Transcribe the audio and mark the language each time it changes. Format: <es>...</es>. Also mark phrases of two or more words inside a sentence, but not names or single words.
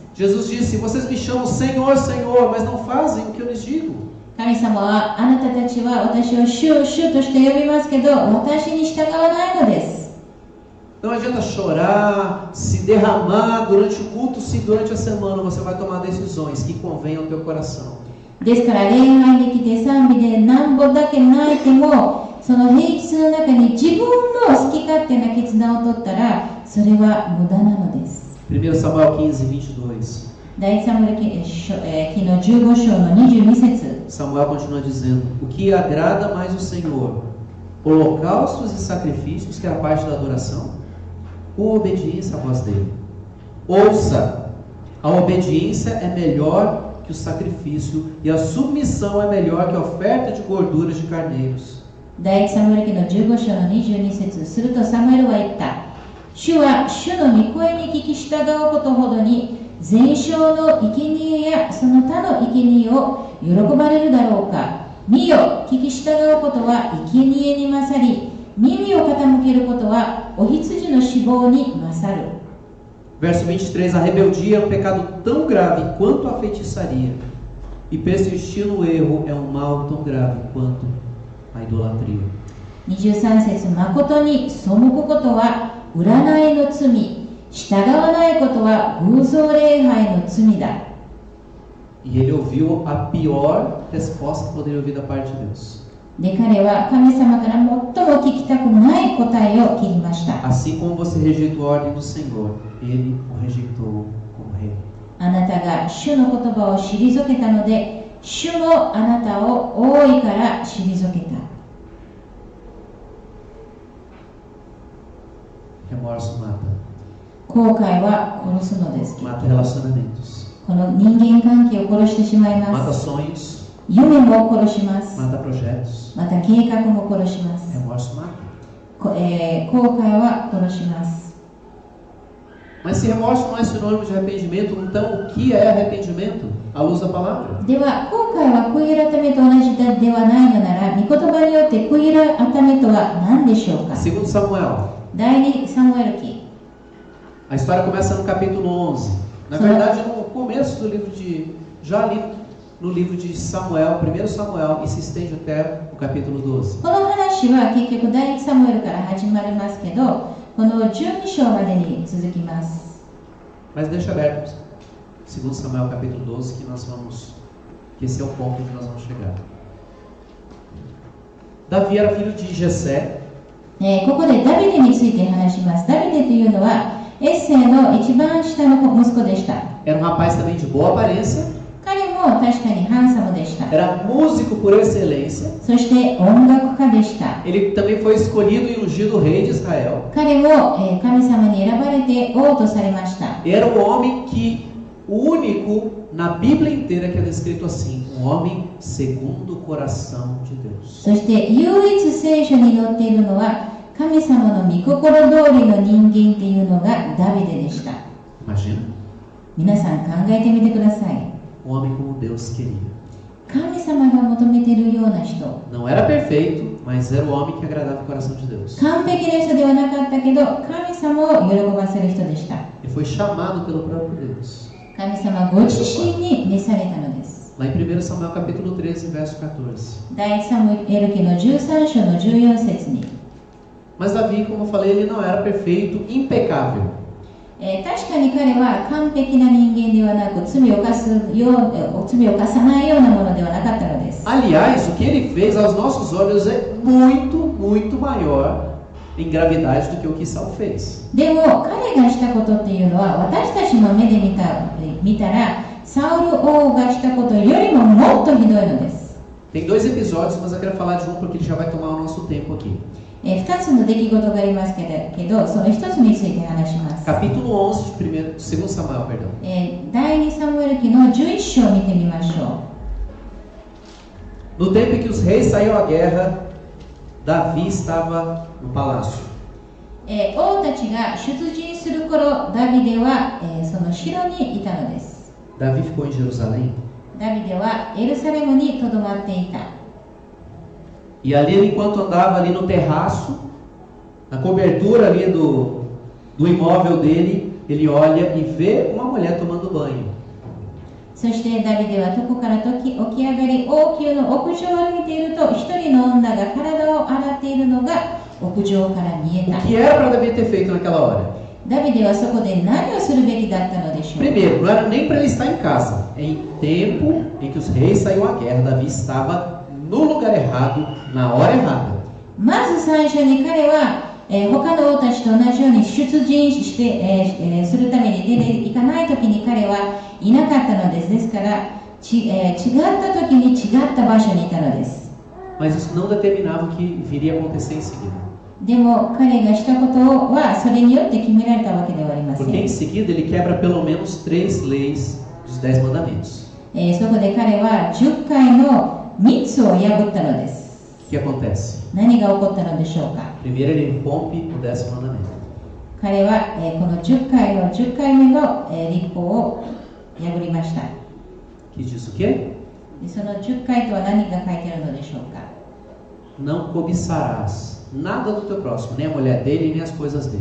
<pt>Jesus disse, vocês me chamam Senhor, Senhor, mas não fazem o que eu lhes digo.</pt> <ja>神様はあなたたちは私を主、主として呼びますけど私に従わないのです。</ja> <pt>Não adianta chorar, se derramar durante o culto, se durante a semana você vai tomar decisões que convenham ao teu coração.</pt> <ja>ですから礼拝できて賛美でなんぼだけ泣いてもその平日の中に自分の好き勝手な決断を取ったらそれは無駄なのです。</ja> <pt>1 Samuel 15:22.</pt> <ja>第一サムエル記の15章の22節</ja> <pt>Samuel continua dizendo, o que agrada mais o Senhor, holocaustos e sacrifícios, que é a parte da adoração, ou obediência à voz dele? Ouça, a obediência é melhor que o sacrifício e a submissão é melhor que a oferta de gorduras de carneiros.</pt> <ja>第一サムエル記の15章の22節するとサムエルは言った。主は主の御声に聞き従うことほどに全焼の生贄やその他の生贄を喜ばれるだろうか。見よ、聞き従うことは生贄に勝り、耳を傾けることはお羊の脂肪に勝る。</ja> <pt>Verso 23, a rebeldia é um pecado tão grave quanto a feitiçaria, e persistir no erro é um mal tão grave quanto a idolatria.</pt> <ja>23 節、誠に背くことは占いの罪、従わないことは偶像礼拝の罪だ。</ja> <pt>E ele ouviu a pior resposta que poderia ouvir da parte de Deus.</pt> <ja>で、彼は神様から最も聞きたくない答えを聞きました。</ja> <pt>Assim como você rejeitou a ordem do Senhor, ele o rejeitou como rei.</pt> <ja>あなたが主の言葉を退けたので、主もあなたを王位から退けた。</ja> <pt>Remorso mata.</pt> <ja>後悔は殺すのです。</ja> <pt>Mata relacionamentos.</pt> <ja>この人間関係を殺してしまいま</ja> <pt>Mata</pt> <ja>す。</ja> <pt>sonhos.</pt> <ja>夢も殺します。</ja> <pt>Mata projetos.</pt> <ja>また計画も殺します。</ja> <pt>Remorso mata.</pt> <ja>後悔は殺します。</ja> <pt>Mas Mas se remorso não é sinônimo de arrependimento, então o que é arrependimento? À luz da palavra.</pt> <ja>では今回は悔い改めと同じではないのなら、御言葉によって悔い改めとは何でしょうか。</ja> <pt>Segundo Samuel.</pt> <ja>第2サムエル記。</ja> <pt>A história começa no capítulo 11. Na verdade, no começo do livro de... Já ali no livro de Samuel, 1 Samuel, e se estende até o capítulo 12.</pt> <ja>この話は結局第1サムエルから始まりますけど、この12章までに続きます。</ja> <pt>Mas deixa aberto 2 Samuel capítulo 12 que esse é o ponto onde nós vamos chegar. Davi era filho de Jessé.</pt> <ja>ここでダビデについて話します。ダビデというのはエッセイの一番下の息子でした。</ja> <pt>Era um rapaz também de boa aparência.</pt> <ja>彼も確かにハンサムでした。</ja> <pt>Era músico por excelência.</pt> <ja>そして音楽家でした。</ja> <pt>Ele também foi escolhido e ungido rei de Israel.</pt> <ja>彼も神様に選ばれて王とされました。</ja> <pt>Era um homem o único na Bíblia inteira que é descrito assim, um homem segundo o coração de Deus.</pt> <ja>そして唯一聖書に載っているのは神様の御心通りの人間っていうのがダビデでした。</ja> <pt>Imagina.</pt> <ja>皆さん考えてみてください。</ja> <pt>Um homem como Deus queria.</pt> <ja>神様が求めているような人。</ja> <pt>Não era perfeito, mas era o homem que agradava o coração de Deus.</pt> <ja>完璧な人ではなかったけど、神様を喜ばせる人でした。</ja> <pt>Ele foi chamado pelo próprio Deus.</pt> <ja>神様ご自身に召されたのです。</ja> <pt>Lá em 1 Samuel capítulo 13, verso 14.</pt> <ja>第1サムエル記の13章の14節に。</ja> <pt>Mas Davi, como eu falei, ele não era perfeito, impecável.</pt> <ja>確かに彼は完璧な人間ではなく、罪を犯さないようなものではなかったのです。</ja> <pt>Aliás, o que ele fez aos nossos olhos é muito, muito maior em gravidade do que o que Saul fez.</pt> <ja>でも彼がしたことっていうのは私たちの目で見たらサウル王がしたことよりももっとひどいのです。</ja> <pt>Tem 2 episódios, mas eu quero falar de um porque ele já vai tomar o nosso tempo aqui.</pt> <ja>2 つの出来事がありますけど、その1つについて話します。</ja> <pt>Capítulo 11 de 2 Samuel, perdão.</pt> <ja>第2サムエル記の11章を見てみましょう。</ja> <pt>No tempo em que os reis saíam à guerra, Davi estava no palácio.</pt> <ja>王たちが出陣する頃、ダビデはその城にいたのです。</ja> <pt>Davi ficou em Jerusalém.</pt> <ja>ダビデはエルサレムにとどまっていた。</ja> <pt>E ali, enquanto andava ali no terraço, na cobertura ali do imóvel dele, ele olha e vê uma mulher tomando banho.</pt> <ja>そしてダビデは床から起き上がり、王宮の屋上を見ていると、一人の女が体を洗っているのが屋上から見え</ja> <pt>O</pt> <ja>た。</ja> <pt>que era para Davi ter feito naquela hora?</pt> <ja>ダビデはそこで何をするべきだったのでしょうか。</ja> <pt>Primeiro, não era nem para ele estar em casa. Em tempo em que os reis saíam à guerra, Davi estava no lugar errado, na hora errada.</pt> <ja>まず最初に彼は、他の王たちと同じように出陣して、するために出ていかないときに彼はいなかったのです。ですから違ったときに違った場所にいたのです。</ja> <pt>Mas isso não determinava o que viria a acontecer em seguida.</pt> <ja>でも彼がしたことはそれによって決められたわけではありません。</ja> <pt>Porque em seguida ele quebra pelo menos 3 leis dos 10 mandamentos.</pt> <ja>そこで彼は10回の3つを破ったのです。</ja> <pt>O que acontece?</pt> <ja>何が起こったのでしょうか。</ja> <pt>Primeiro ele rompe o 10º mandamento.</pt> <ja>彼は、この10回の10回目の、律法を破りました。</ja> <pt>Que diz o quê?</pt> <ja>でその10回とは何が書いてあるのでしょうか。</ja> <pt>Não cobiçarás nada do teu próximo, nem a mulher dele, nem as coisas dele.</pt>